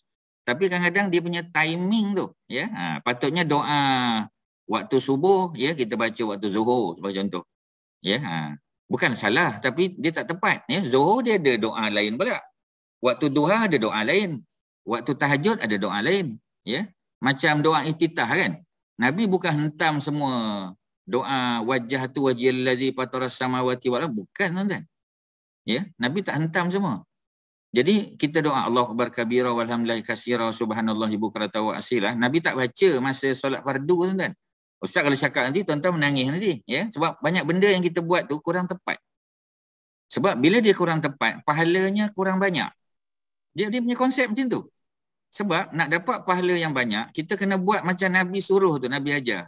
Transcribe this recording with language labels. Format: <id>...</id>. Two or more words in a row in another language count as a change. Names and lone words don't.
<ms>Tapi kadang-kadang dia punya timing tu ya, patutnya doa waktu subuh ya, kita baca waktu zuhur sebagai contoh. Ya, bukan salah tapi dia tak tepat ya. Zuhur dia ada doa lain pula. Waktu duha ada doa lain. Waktu tahajud ada doa lain ya. Macam doa iftitah kan. Nabi bukan hentam semua doa</ms> <ar>وجهت وجهي للذي فطر السماوات والأرض,</ar> <ms>bukan tuan-tuan. Ya, Nabi tak hentam semua. Jadi kita doa</ms> <ar>الله أكبر كبيرا والحمد لله كثيرا سبحان الله بكرة وأصيلا.</ar> <ms>Nabi tak baca masa solat fardu tuan-tuan. Ustaz kalau cakap nanti tuan-tuan menangis nanti ya, sebab banyak benda yang kita buat tu kurang tepat. Sebab bila dia kurang tepat, pahalanya kurang banyak. Dia punya konsep macam tu. Sebab nak dapat pahala yang banyak, kita kena buat macam Nabi suruh tu, Nabi ajar.</ms>